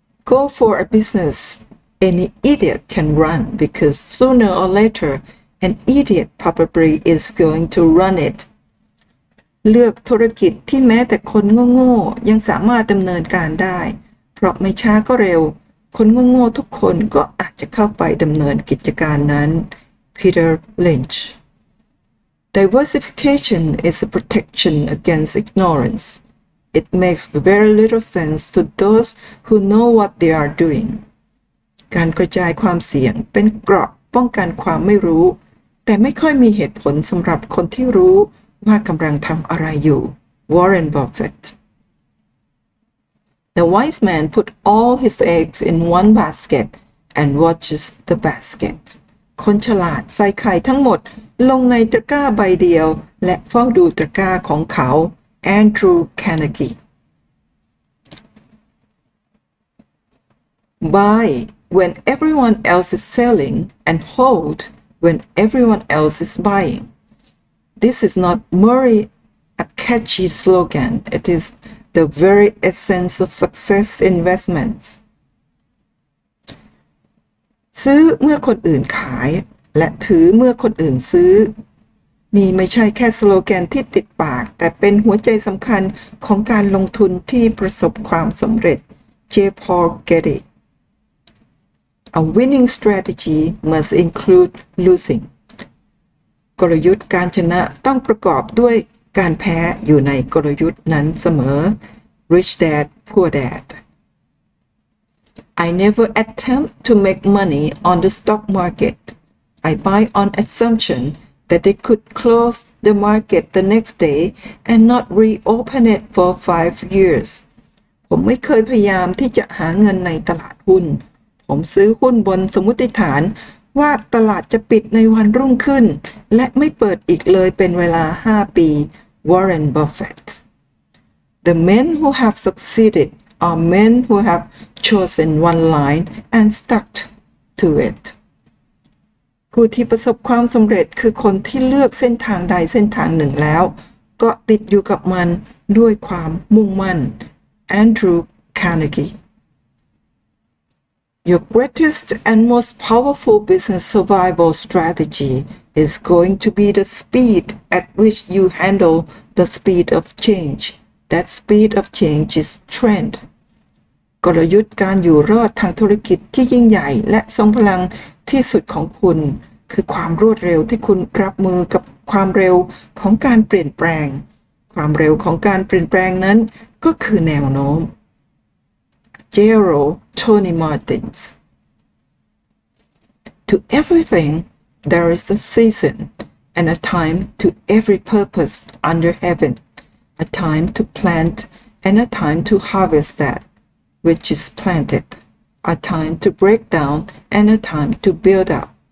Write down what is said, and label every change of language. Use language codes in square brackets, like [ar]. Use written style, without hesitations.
[en] Go for a business any idiot can run because sooner or later an idiot probably is going to run it [th] เลือกธุรกิจที่แม้แต่คนโง่ๆยังสามารถดำเนินการได้เพราะไม่ช้าก็เร็วคนโง่ๆทุกคนก็อาจจะเข้าไปดำเนินกิจการนั้น Peter Lynch [en] Diversification is a protection against ignorance. It makes very little sense to those who know what they are doing. [th] การกระจายความเสี่ยงเป็นเกราะป้องกันความไม่รู้แต่ไม่ค่อยมีเหตุผลสำหรับคนที่รู้ว่ากำลังทำอะไรอยู่ Warren Buffett [en] The wise man put all his eggs in one basket and watches the basket. [th] คนฉลาดใส่ไข่ทั้งหมดลงในตะกร้าใบเดียวและเฝ้าดูตะกร้าของเขา [en] Andrew Carnegie Buy when everyone else is selling and hold when everyone else is buying. This is not merely a catchy slogan. It is the very essence of success investments. [th] ซื้อเมื่อคนอื่นขายและถือเมื่อคนอื่นซื้อนี่ไม่ใช่แค่สโลแกนที่ติดปากแต่เป็นหัวใจสำคัญของการลงทุนที่ประสบความสำเร็จ J. [en] Paul Getty A winning strategy must include losing. [th] กลยุทธ์การชนะต้องประกอบด้วยการแพ้อยู่ในกลยุทธ์นั้นเสมอ Rich Dad Poor Dad [en] I never attempt to make money on the stock market. I buy on assumption that they could close the market the next day and not reopen it for 5 years. [th] ผมไม่เคยพยายามที่จะหาเงินในตลาดหุ้นผมซื้อหุ้นบนสมมุติฐานว่าตลาดจะปิดในวันรุ่งขึ้นและไม่เปิดอีกเลยเป็นเวลา5 ปี Warren Buffett [en] The men who have succeeded are men who have chosen one line and stuck to it [th] ผู้ที่ประสบความสำเร็จคือคนที่เลือกเส้นทางใดเส้นทางหนึ่งแล้วก็ติดอยู่กับมันด้วยความมุ่งมั่น [en] Andrew Carnegie Your greatest and most powerful business survival strategy is going to be the speed at which you handle the speed of change. That speed of change is trend. [th] กลยุทธ์การอยู่รอดทางธุรกิจที่ยิ่งใหญ่และทรงพลังที่สุดของคุณคือความรวดเร็วที่คุณรับมือกับความเร็วของการเปลี่ยนแปลง ความเร็วของการเปลี่ยนแปลงนั้นก็คือแนวโน้ม [en] Gerald Tony Martins To everything there is a season and a time to every purpose under heaven, a time to plant and a time to harvest that which is planted, a time to break down and a time to build up.